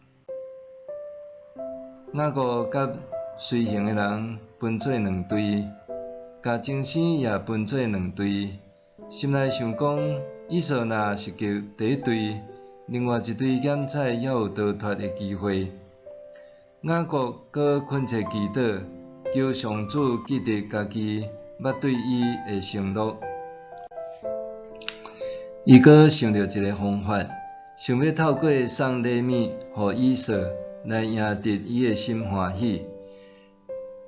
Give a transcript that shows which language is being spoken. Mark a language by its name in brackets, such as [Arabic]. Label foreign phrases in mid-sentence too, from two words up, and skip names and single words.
[Min Nan Chinese] 雅各甲随行的人分做两队，甲精生也分做两队。心内想讲，以扫若是叫第一队，另外一队检采还有逃脱的机会。雅各搁恳切祈祷，求上主记得家己捌对伊的承诺。伊搁想到一个方法，想要透过送礼物予以扫，来赢得伊的心欢喜。